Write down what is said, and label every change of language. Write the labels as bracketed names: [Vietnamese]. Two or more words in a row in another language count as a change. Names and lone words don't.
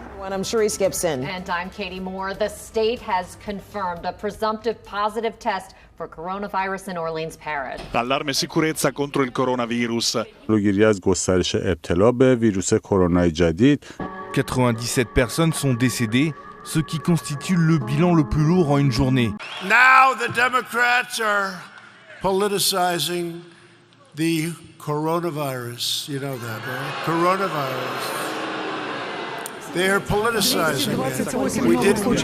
[English] I'm Cherise Gibson. And I'm Katie Moore. The state has confirmed a presumptive positive test for coronavirus in Orleans Parish. [Italian] Allarme sicurezza contro il coronavirus. [Persian] جلوگیری از گسترش ابتلا به ویروس کرونا جدید. [French] 97 personnes sont décédées, ce qui constitue le bilan le plus lourd en une journée. [English] Now the Democrats are politicizing the coronavirus. You know that, right? Coronavirus. They are politicizing it. We didn't.